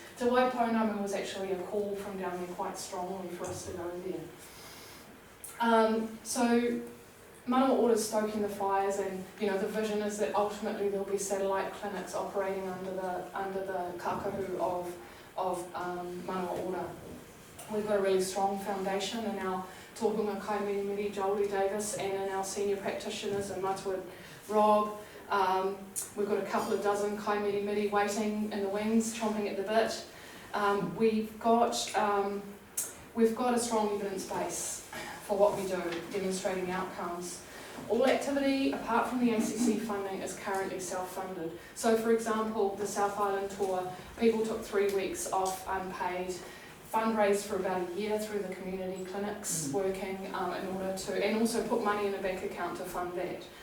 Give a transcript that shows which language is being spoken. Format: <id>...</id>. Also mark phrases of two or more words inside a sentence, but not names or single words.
<en>Te Waipounamu was actually a call from down there quite strongly for us to go there. So Manawa Ora is stoking the fires, and the vision is that ultimately there'll be satellite clinics operating under the kākahu of Manawa Ora. We've got a really strong foundation in our</en> <mi>tōhunga kai mirimiri,</mi> <en>Jolie Davis, and in our senior practitioners in Matuid, Rob. We've got a couple of dozen</en> <mi>kai mirimiri</mi> <en>waiting in the wings, chomping at the bit. We've got a strong evidence base for what we do, demonstrating outcomes. All activity, apart from the ACC funding, is currently self-funded. So, for example, the South Island tour, people took 3 weeks off unpaid, fundraised for about a year through the community clinics, working in order to, and also put money in a bank account to fund that.</en>